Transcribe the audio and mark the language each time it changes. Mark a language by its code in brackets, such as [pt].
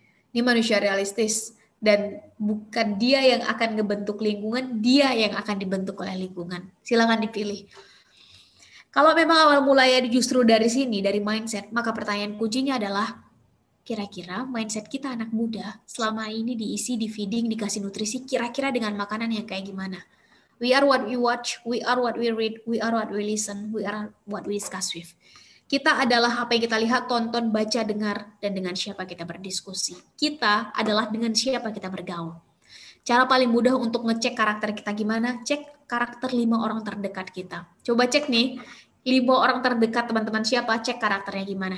[id] Ini manusia realistis, dan bukan dia yang akan ngebentuk lingkungan, dia yang akan dibentuk oleh lingkungan. Silakan dipilih. Kalau memang awal mulanya justru dari sini, dari mindset, maka pertanyaan kuncinya adalah, kira-kira mindset kita anak muda selama ini diisi, di feeding, dikasih nutrisi, kira-kira dengan makanan yang kayak gimana? [en] We are what we watch, we are what we read, we are what we listen, we are what we discuss with. [id] Kita adalah apa yang kita lihat, tonton, baca, dengar, dan dengan siapa kita berdiskusi. Kita adalah dengan siapa kita bergaul. Cara paling mudah untuk ngecek karakter kita gimana? Cek karakter 5 orang terdekat kita. Coba cek nih, 5 orang terdekat teman-teman siapa, cek karakternya gimana.